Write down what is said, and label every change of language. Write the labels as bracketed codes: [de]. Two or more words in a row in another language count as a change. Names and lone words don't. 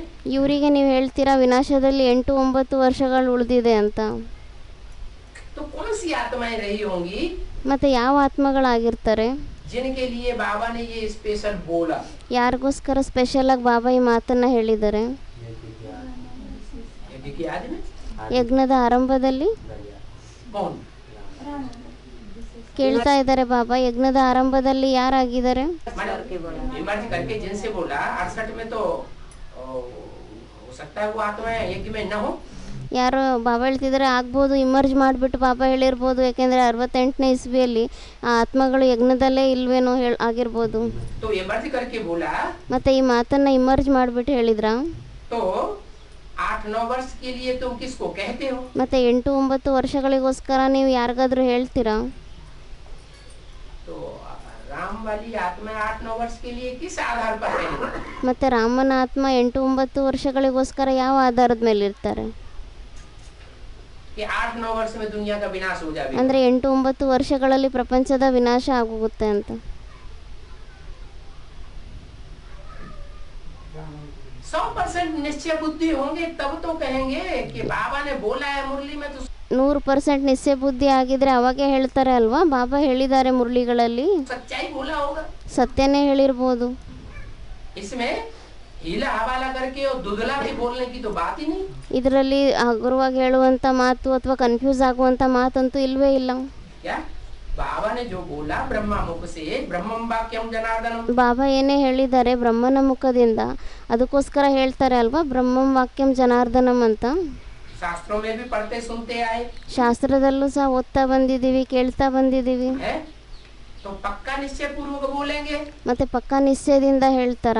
[kn] ಇವರಿಗೆ ನೀವು ಹೇಳ್ತೀರಾ ವಿನಾಶದಲ್ಲಿ 8-9 ವರ್ಷಗಳು ಉಳಿದಿದೆ ಅಂತ. [hi] तो कौन सी आत्माएं रही होंगी [kn] ಮತ್ತೆ ಯಾವ ಆತ್ಮಗಳಾಗಿರ್ತಾರೆ [hi] जिनके लिए बाबा ने ये स्पेशल बोला? [kn] ಯಾರಿಗೋಸ್ಕರ ಸ್ಪೆಷಲ್ ಆಗಿ ಬಾಬಾ ಈ ಮಾತನ್ನ ಹೇಳಿದ್ದಾರೆ? [hi] यज्ञ की आदि में [kn] ಯಜ್ಞದ ಆರಂಭದಲ್ಲಿ [hi] कौन? [kn] ಕೇಳ್ತಾ ಇದ್ದಾರೆ ಬಾಬಾ, ಯಜ್ಞದ ಆರಂಭದಲ್ಲಿ ಯಾರಾಗಿದ್ದಾರೆ? [hi] इमर्ज करके जिनसे बोला 68 में तो हो सकता है वो आत्माएं यज्ञ में न हो। [kn] ಯಾರು ಬಾಬಾ ಹೇಳ್ತಿದ್ದಾರೆ ಆಗ್ಬೋದು, ಇಮರ್ಜ್ ಮಾಡಿಬಿಟ್ಟು ಬಾಬಾ ಹೇಳಿರ್ಬೋದು. ಯಾಕೆಂದರೆ 68ನೇ ಇಸ್ವಿಯಲ್ಲಿ ಆ ಆತ್ಮಗಳು ಯಜ್ಞದಲ್ಲೇ ಇಲ್ವೇನೋ ಆಗಿರ್ಬೋದು. [hi] तो इमर्ज करके बोला [kn] ಮತ್ತೆ ಈ ಮಾತನ್ನ ಇಮರ್ಜ್ ಮಾಡಿಬಿಟ್ಟು ಹೇಳಿದ್ರ? [hi] तो 8-9 वर्ष के लिए तुम किसको कहते हो? [kn] ಮತ್ತೆ 8-9 ವರ್ಷಗಳಿಗೋಸ್ಕರ ನೀವು ಯಾರಿಗಾದ್ರೂ ಹೇಳ್ತೀರಾ? [hi] तो राम वाली आत्मा 8-9 वर्ष के लिए किस आधार पर है? [kn] ಮತ್ತೆ ರಾಮನ ಆತ್ಮ 8-9 ವರ್ಷಗಳಿಗೋಸ್ಕರ ಯಾವ ಆಧಾರದ ಮೇಲೆ ಇರ್ತಾರೆ? [hi] कि 8-9 वर्ष में दुनिया का विनाश हो जाएगा। [kn] ಅಂದ್ರೆ 8-9 ವರ್ಷಗಳಲ್ಲಿ ಪ್ರಪಂಚದ ವಿನಾಶ ಆಗೋಗುತ್ತೆ ಅಂತ. [hi] 100% निश्चय बुद्धि होंगे तब तो कहेंगे कि बाबा ने बोला है मुरली में, तो [kn] 100% ನಿಶ್ಚಯ ಬುದ್ಧಿ ಆಗಿದ್ರೆ ಅವಾಗೆ ಹೇಳ್ತಾರೆ ಅಲ್ವಾ, ಬಾಬಾ ಹೇಳಿದ್ದಾರೆ ಮುರಳಿಗಳಲ್ಲಿ, [hi] सच्चाई बोला होगा। [kn] ಸತ್ಯನೇ ಹೇಳಿರ್ಬೋದು. [hi] इसमें हीला हवाला करके और दुधला भी बोलने की तो बात ही नहीं। [kn] ಇದರಲ್ಲಿ ಹಗುರವಾಗಿ ಹೇಳುವಂತ ಮಾತು ಅಥವಾ ಕನ್ಫ್ಯೂಸ್ ಆಗುವಂತ ಮಾತಂತೂ ಇಲ್ವೇ ಇಲ್ಲ. [hi] क्या बाबा ने जो बोला ब्रह्मा मुख से [sa] ब्रह्मं वाक्यम जनार्दनम, [kn] ಬಾಬಾ ಏನೇ ಹೇಳಿದ್ದಾರೆ ಬ್ರಹ್ಮನ ಮುಖದಿಂದ, ಅದಕ್ಕೋಸ್ಕರ ಹೇಳ್ತಾರೆ ಅಲ್ವಾ [sa] ब्रह्मं वाक्यं जनार्दनं [kn] ಅಂತ. [hi] शास्त्रों में भी पढ़ते सुनते आए [kn] ಶಾಸ್ತ್ರದಲ್ಲೂ ಸಹ ಓದ್ತಾ ಬಂದಿದ್ದೀವಿ, ಕೇಳ್ತಾ ಬಂದಿದ್ದೀವಿ. [hi] है, तो पक्का निश्चय पूर्वक बोलेंगे, [kn] ಮತ್ತೆ ಪಕ್ಕಾ ನಿಶ್ಚಯದಿಂದ ಹೇಳ್ತಾರ?